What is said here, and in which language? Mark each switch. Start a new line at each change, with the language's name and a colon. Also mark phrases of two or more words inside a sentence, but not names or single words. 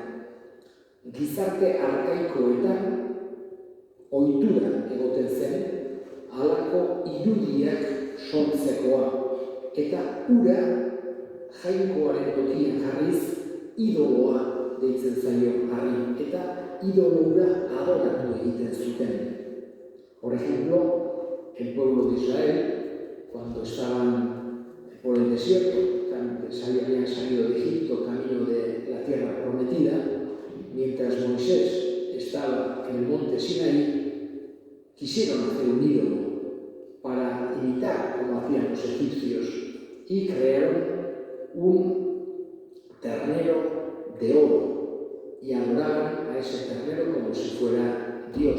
Basque: Gizarte arkaikoetan ohitura egoten zen halako irudiak sortzekoa, eta ura jainkoaren tokian jarriz idoloa deitzen zaio harri, eta idolo hura adoratu egiten zuten.
Spanish: Por ejemplo, el pueblo de Israel, cuando estaban por el desierto, habían salido de Egipto camino de la tierra prometida, mientras Moisés estaba en el monte Sinaí, quisieron hacer un ídolo para imitar como hacían los egipcios y crearon un ternero de oro y adoraban a ese ternero como si fuera Dios.